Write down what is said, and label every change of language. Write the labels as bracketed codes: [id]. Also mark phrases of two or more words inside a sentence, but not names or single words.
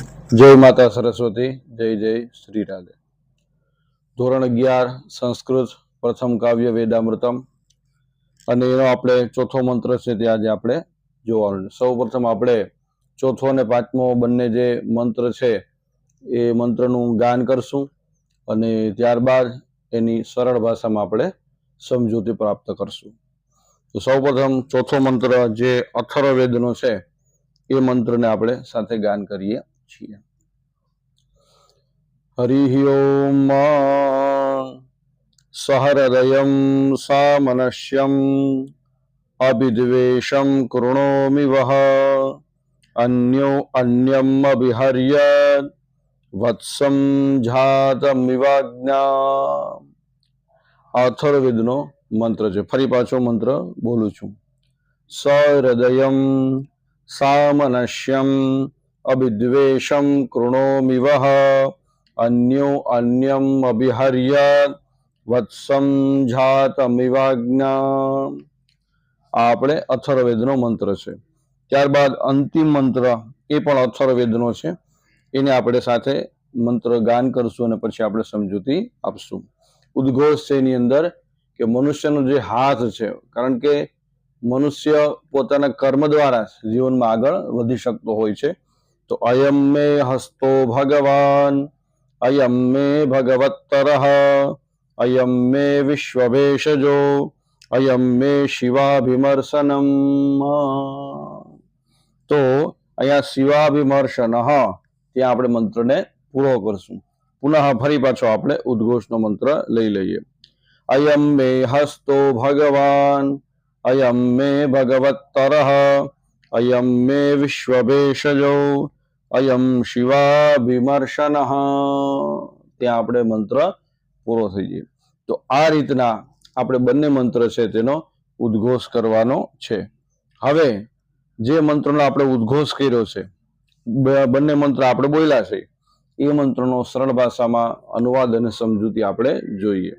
[hi] जय माता सरस्वती, जय जय श्री राधे। [gu] ધોરણ 11 સંસ્કૃત પ્રથમ કાવ્ય વેદામૃતમ અને એનો આપણે ચોથો મંત્ર છે તે આજે આપણે જોવાનો છે। સૌપ્રથમ આપણે ચોથો અને પાંચમો બંને જે મંત્ર છે એ મંત્રનું ગાન કરશું અને ત્યારબાદ એની સરળ ભાષામાં આપણે સમજૂતી પ્રાપ્ત કરશું। તો સૌપ્રથમ ચોથો મંત્ર જે અથર્વવેદનો છે એ મંત્રને આપણે સાથે ગાન કરીએ છીએ। [sa] हरिः ओम सहृदयं सामनस्यम् अभिद्वेषं कृणोमि वः अन्यो अन्यम् अभिहर्य वत्सं जातमिवाज्ञा। [gu] અથર્વવેદનો મંત્ર છે। ફરી પાછો મંત્ર બોલું છું। [sa] सहृदयं सामनस्यम् अभिद्वेषं कृणोमि वः अन्यो अन्यम अभिहर्य वत्सं जातमिवाज्ञा। [gu] આપણે અથર્વવેદનો મંત્ર છે। ત્યારબાદ અંતિમ મંત્ર એ પણ અથર્વવેદનો છે, એને આપણે સાથે મંત્ર ગાન કરશું અને પછી આપણે સમજૂતી આપશું। ઉદ્ઘોષ છે એની અંદર કે મનુષ્યનો જે હાથ છે, કારણ કે મનુષ્ય પોતાના કર્મ દ્વારા જીવનમાં આગળ વધી શકતો હોય છે। [sa] તો अयम मे हस्तो भगवान अयम मे भगवत्तरः अयम मे विश्वभेषजो अयम मे शिवाभिमर्शनम। [gu] તો અહીંયાં शिवाभिमर्शनः ત્યાં આપણે મંત્રને પૂરો કરશું। પુનઃ ફરી પાછો આપણે ઉદ્ઘોષનો મંત્ર લઈ લઈએ। [sa] अयम मे हस्तो भगवान अयम मे भगवत्तरः अयम मे विश्वभेषजो अयम शिवाभिमर्शनः। [gu] ત્યાં આપણે મંત્ર પૂરો થઈ જાય। તો આ રીતના આપણે બંને મંત્ર છે તેનો ઉદ્ઘોષ કરવાનો છે। હવે જે મંત્રનો આપણે ઉદ્ઘોષ કર્યો છે, બંને મંત્ર આપણે બોલ્યા છે, એ મંત્રનો સરળ ભાષામાં અનુવાદ અને સમજૂતી આપણે જોઈએ।